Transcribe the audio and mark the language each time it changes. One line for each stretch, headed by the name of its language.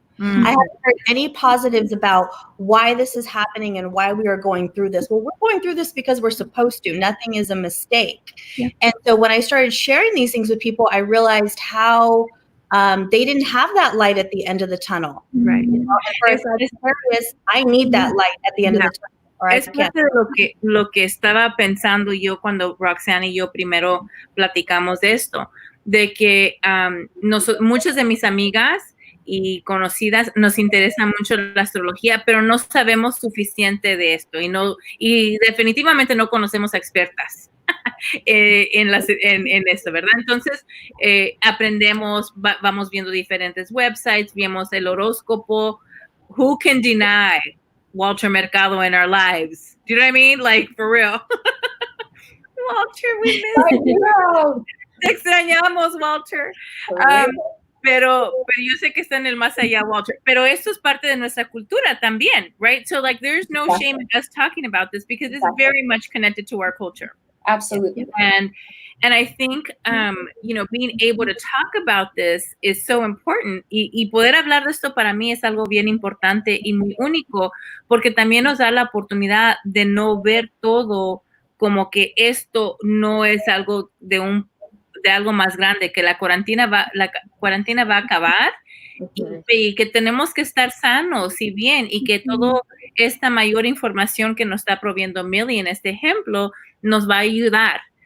English: I haven't heard any positives about why this is happening and why we are going through this." Well, we're going through this because we're supposed to. Nothing is a mistake. Yeah. And so when I started sharing these things with people, I realized how they didn't have that light at the end of the tunnel. Right. You know, and for a Sagittarius, I need that light at the end of the tunnel. Or I
Spanish: Es
English: can't.
Spanish: parte de lo que estaba pensando yo cuando Roxanne y yo primero platicamos de esto, de que muchas de mis amigas y conocidas nos interesa mucho la astrología, pero no sabemos suficiente de esto y definitivamente no conocemos a expertas en esto, ¿verdad? Entonces, aprendemos, vamos viendo diferentes websites, vemos el horóscopo.
English: Who can deny Walter Mercado in our lives? Do you know what I mean? Like, for real. Walter, we miss you.
Spanish: Te extrañamos,
English: Walter.
Spanish: Pero yo sé que está en el más allá, Walter. Pero esto es parte de nuestra cultura también,
English: right? So, like, there's no shame in us talking about this because it's very much connected to our culture. Absolutely. And I think, you know, being able to talk about this is so important.
Spanish: Y poder hablar de esto para mí es algo bien importante y muy único, porque también nos da la oportunidad de no ver todo como que esto no es algo de algo más grande, que la cuarentena va a acabar y que tenemos que estar sanos y bien, y que toda esta mayor información que nos está proveyendo Millie en este ejemplo nos va a ayudar.